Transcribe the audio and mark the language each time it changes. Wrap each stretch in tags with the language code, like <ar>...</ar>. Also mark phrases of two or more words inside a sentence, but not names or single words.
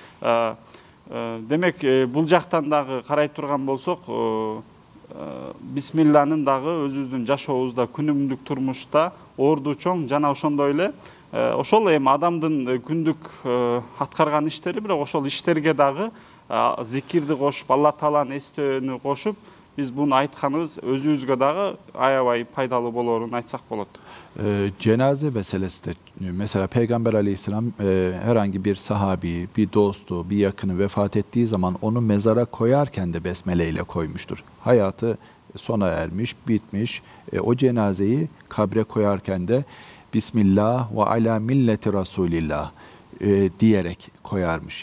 <ky>Демек бул жактан дагы карай турган болсок, Бисмилланын дагы өзүбүздүн жашообузда, күнүмдүк турмушта орду чоң, жана ошондой эле ошол эми адамдын күндүк аткарган иштери, бирок ошол иштерге дагы зикирди кошуп, Алла Тааланы эстөөнү кошуп, биз буну айтканыбыз өзүбүзгө дагы аябай пайдалуу болоорун айтсак болот.</ky> <tr>Cenaze meselesi de mesela Peygamber Aleyhisselam herhangi bir sahabi, bir dostu, bir yakını vefat ettiği zaman onu mezara koyarken de besmele ile koymuştur. Hayatı sona ermiş, bitmiş. O cenazeyi kabre koyarken de Bismillah ve ala milleti Resulillah diyerek koyarmış.</tr>